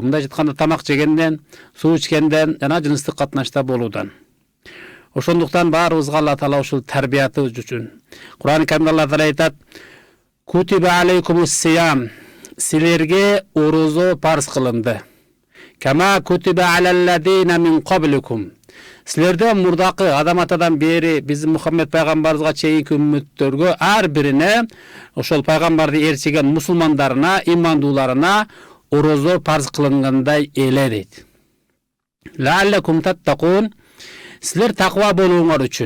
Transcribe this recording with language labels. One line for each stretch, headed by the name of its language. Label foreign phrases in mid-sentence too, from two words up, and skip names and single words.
Kyrgyz: Мындай айтканда тамак жегенден, суу ичкенден жана жыныстык катнашта болуудан. Ошондуктан баарыбызга Алла Таала ушул тарбияты үчүн Кур'ан-ы Каримде Алла Таала айтат:
Arabic: "كتب عليكم الصيام",
Kyrgyz: силерге орозо парз кылынды.
Arabic: "كما كتب على الذين من قبلكم",
Kyrgyz: силерден мурдакы адам атадан бери биздин Мухаммед пайгамбарыбызга чейинки үммөттөргө ар бирине, ошол пайгамбарды ээрчиген мусулмандарына, имандууларына орозо парз кылынгандай эле дейт.
Arabic: "لعلكم تتقون",
Kyrgyz: силер таква болууңар үчүн.